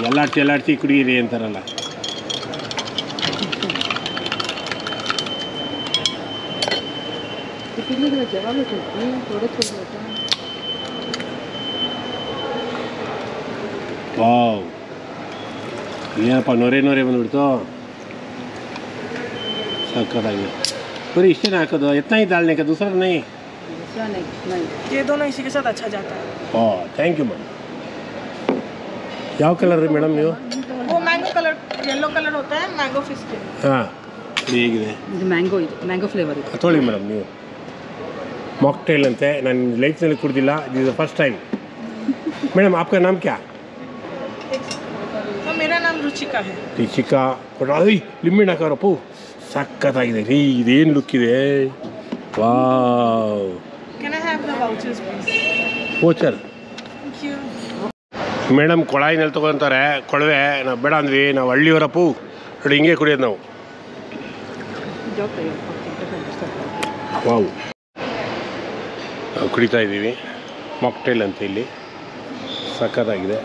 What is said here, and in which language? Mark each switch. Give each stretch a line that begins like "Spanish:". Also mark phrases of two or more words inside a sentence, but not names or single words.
Kannada: ಎಲ್ಲಾಡ್ಸಿ ಕುಡಿಯಿರಿ ಅಂತಾರಲ್ಲ. ವಾವ್, ಏನಪ್ಪ ನೊರೆ ಬಂದುಬಿಡ್ತು. ಸಕ್ಕತ್ತಾಗಿದೆ. ಬರೀ ಇಷ್ಟೇ ಹಾಕೋದು?
Hindi: ಎತ್ನಾ ही डालने का दूसरा नहीं? ये दोनों इसी के साथ अच्छा जाता है.
Kannada: ಓ
English: thank you ma'am.
Kannada: ಯಾವ ಕಲರ್ ರೀ ಮೇಡಮ್ ನೀವು?
Hindi: वो
English: mango color, yellow color
Hindi: होता है
English: mango fish
Hindi: के.
Kannada: ಹಾಂ, ಹೇಗಿದೆ? ಇದು
English: mango flavour
Kannada: ಇದೆ. ತೊಗೊಳ್ಳಿ ಮೇಡಮ್ ನೀವು. ಮಾಕ್ಟೇಲ್ ಅಂತೆ. ನಾನು ಲೈಫ್ನಲ್ಲಿ ಕುಡ್ದಿಲ್ಲ.
English: this is the first time.
Hindi: मैडम आपका नाम क्या? तो मेरा नाम रुचिका है.
Kannada: ರುಚಿಕಾ. ಲಿಂಬೆಹಣ್ಣು ಹಾಕೋರಪ್ಪು. ಸಕ್ಕತ್ತಾಗಿದೆ ರೀ. ಇದೇನು ಲುಕ್ ಇದೆ. ವಾವ್.
English: Can I have the vouchers please? ವೋಚರ್. Thank you.
Kannada: ಮೇಡಮ್ ಕೊಳಾಯಿನಲ್ಲಿ ತೊಗೊತಾರೆ ಕೊಳವೆ. ನಾವು ಬೇಡ ಅಂದ್ವಿ. ನಾವು ಹಳ್ಳಿಯವರಪ್ಪು. ನೋಡಿ ಹಿಂಗೆ ಕುಡಿಯೋದು ನಾವು. ವಾವ್, ನಾವು ಕುಡಿತಾ ಇದ್ದೀವಿ. ಮಾಕ್ಟೇಲ್ ಅಂತ ಇಲ್ಲಿ ಸಕ್ಕತ್ತಾಗಿದೆ.